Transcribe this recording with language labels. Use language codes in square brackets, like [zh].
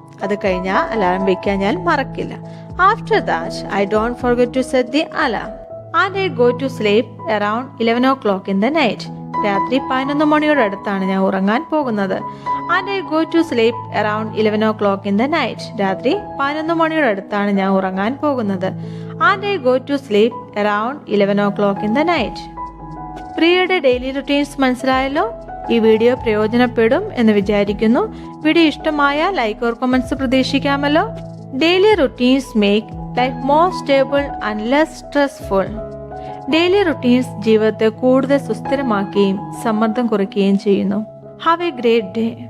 [ml] അത് കഴിഞ്ഞാൽ അലാറം വെക്കാൻ ഞാൻ മറക്കില്ല. [en] After that, I don't forget to set the alarm. And I go to sleep around 11 o'clock in the night. [ml] രാത്രി 11 മണിയോട് അടുത്താണ് ഞാൻ ഉറങ്ങാൻ പോകുന്നത്. [en] And I go to sleep around 11 o'clock in the night. [ml] രാത്രി 11 മണിയോട് അടുത്താണ് ഞാൻ ഉറങ്ങാൻ പോകുന്നത്. [en] And I go to sleep around 11 o'clock in the night. [ml] പ്രിയയുടെ ഡെയിലി റുട്ടീൻസ് മനസ്സിലായല്ലോ? ഈ വീഡിയോ പ്രയോജനപ്പെടും എന്ന് വിചാരിക്കുന്നു. വീഡിയോ ഇഷ്ടമായ like or comments പ്രതീക്ഷിക്കാമല്ലോ. [en] Daily routines make life more stable and less stressful. [ml] Daily routines ജീവിതത്തെ കൂടുതൽ സുസ്ഥിരമാക്കുകയും സമ്മർദ്ദം കുറയ്ക്കുകയും ചെയ്യുന്നു. [en] Have a great day.